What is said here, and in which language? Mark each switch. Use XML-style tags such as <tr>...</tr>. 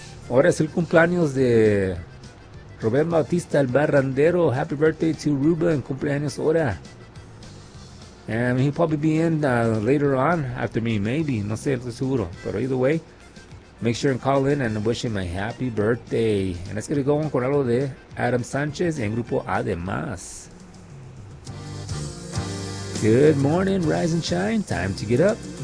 <es>Ahora es el cumpleaños de Rubén Bautista, el barrandero.</es> <en>Happy birthday to Ruben,</en> <es>cumpleaños ahora.</es> <en>And he'll probably be in later on after me, maybe.</en> <es>No sé, estoy seguro.</es> <en>But either way, make sure and call in and wish him a happy birthday. And let's get it going</en> <es>con algo de</es> <en>Adam Sanchez and Grupo Además. Good morning, rise and shine. Time to get up.</en>